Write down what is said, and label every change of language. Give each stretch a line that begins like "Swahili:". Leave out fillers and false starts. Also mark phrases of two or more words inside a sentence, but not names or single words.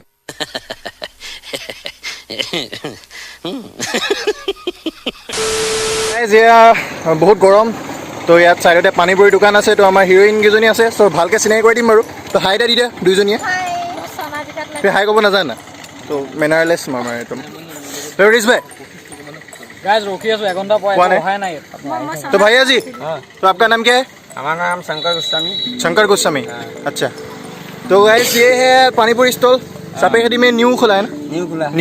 Assamese: বহুত গৰম। তো ইয়াত চাইডতে পানীপুৰি দোকান আছে। তো আমাৰ হিৰ'ইন কেইজনী আছে, চ' ভালকৈ চিনাকি কৰি দিম বাৰু। তো হাই এটা দি দে দুইজনীয়ে। হাই ক'ব নাজানা, তো মেনাৰলেছ আমাৰ একদম। তো ৰিজ ভাই
Hindi: गाइस रोकी है, 1 घंटा कौन है? है नहीं। तो भैया जी तो आपका नाम क्या है? हमारा नाम शंकर गोस्वामी। शंकर गोस्वामी, अच्छा। तो गाइस ये है पानीपुरी स्टॉल, सापेखेड़ी में न्यू खुला है ना? न्यू खुला है।